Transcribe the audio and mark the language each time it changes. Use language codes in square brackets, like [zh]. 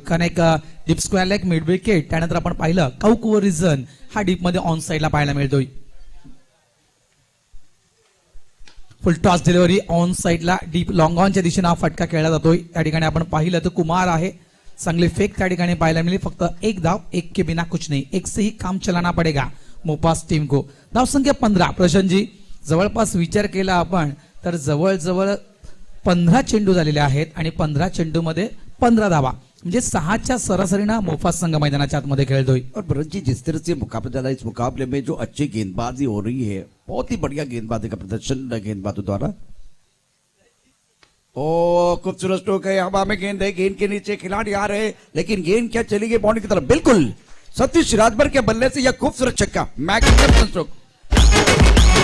[mr] कारण एक deep square leg mid wicket, त्यानंतर आपण पाहिलं काउकवरिझन हा डीप मध्ये ऑन साइडला पाहायला मिळतोय. फुल टॉस डिलिव्हरी ऑन साइडला डीप लॉंग ऑनच्या दिशेने हा फटका खेळला जातोय. त्या ठिकाणी आपण पाहिलं तर कुमार आहे, चांगली फेक त्या ठिकाणी पाहायला मिळाली. फक्त एक धाव, [hi] एक के बिना कुछ नहीं, एक से ही काम चलाना पडेगा मोपास टीम को. [mr] धाव संख्या 15. प्रशांतजी, जवळपास विचार केला आपण तर जवळजवळ 15 चेंडू झालेले आहेत आणि 15 चेंडूमध्ये 15 धावा, म्हणजे 6च्या सरासरीनं मोफास संघ मैदानाच्या आतमध्ये खेळतोय. [hi] और भरत जी, जिस तरह से मुकाबला चला, इस मुकाबले में जो अच्छी गेंदबाजी हो रही है, बहुत ही बढ़िया गेंदबाजी का प्रदर्शन गेंदबाजों द्वारा. ओ खूबसूरत स्ट्रोक है, हवा में गेंद है, गेंद के नीचे खिलाड़ी आ रहे, लेकिन गेंद क्या चली गई बाउंड्री की तरफ. बिल्कुल सतीश राजभर के बल्ले से यह खूबसूरत छक्का, मैग्निफिसेंट स्ट्रोक.